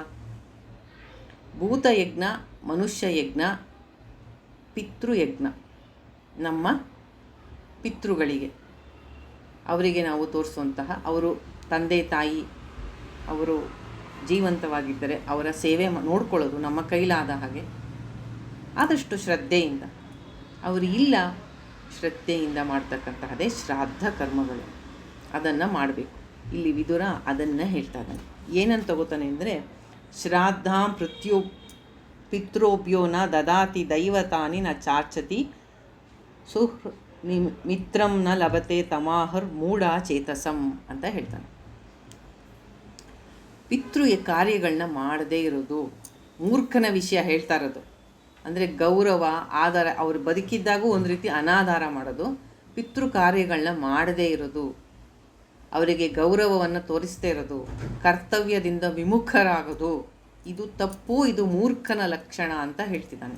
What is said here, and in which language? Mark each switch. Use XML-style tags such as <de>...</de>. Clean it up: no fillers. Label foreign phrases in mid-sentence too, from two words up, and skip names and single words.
<kn>ಭೂತಯಜ್ಞ, ಮನುಷ್ಯ ಯಜ್ಞ, ಪಿತೃಯಜ್ಞ, ನಮ್ಮ ಪಿತೃಗಳಿಗೆ, ಅವರಿಗೆ ನಾವು ತೋರಿಸುವಂತಹ, ಅವರು ತಂದೆ ತಾಯಿ ಅವರು ಜೀವಂತವಾಗಿದ್ದರೆ ಅವರ ಸೇವೆ ನೋಡ್ಕೊಳ್ಳೋದು ನಮ್ಮ ಕೈಲಾದ ಹಾಗೆ ಆದಷ್ಟು ಶ್ರದ್ಧೆಯಿಂದ, ಅವರು ಇಲ್ಲ ಶ್ರದ್ಧೆಯಿಂದ ಮಾಡ್ತಕ್ಕಂತಹದೇ ಶ್ರಾದ್ದ ಕರ್ಮಗಳು. ಅದನ್ನು ಮಾಡಬೇಕು. ಇಲ್ಲಿ ವಿದುರ ಅದನ್ನು ಹೇಳ್ತಾ ಇದ್ದಾನೆ. ಏನಂತ ತಗೋತಾನೆ ಅಂದರೆ,</kn> <sa>ಶ್ರಾದ್ದಾಂ ಪಿತೃಭ್ಯೋ ನ ದದಾತಿ ದೈವತಾನಿ ನ ಚಾಚತಿ ಮಿತ್ರಂ ನ ಲಭತೆ ತಮಾಹರ್ ಮೂಢ ಚೇತಸಂ</sa> <kn>ಅಂತ ಹೇಳ್ತಾನೆ. ಪಿತೃ ಕಾರ್ಯಗಳನ್ನ ಮಾಡದೇ ಇರೋದು ಮೂರ್ಖನ ವಿಷಯ ಹೇಳ್ತಾ ಇರೋದು. ಅಂದರೆ ಗೌರವ, ಆಧಾರ, ಅವರು ಬದುಕಿದ್ದಾಗೂ ಒಂದು ರೀತಿ ಅನಾಧಾರ ಮಾಡೋದು, ಪಿತೃ ಕಾರ್ಯಗಳನ್ನ ಮಾಡದೇ ಇರೋದು, ಅವರಿಗೆ ಗೌರವವನ್ನು ತೋರಿಸ್ದೇ ಇರೋದು, ಕರ್ತವ್ಯದಿಂದ ವಿಮುಖರಾಗೋದು, ಇದು ತಪ್ಪು, ಇದು ಮೂರ್ಖನ ಲಕ್ಷಣ ಅಂತ ಹೇಳ್ತಿದ್ದಾನೆ.</kn>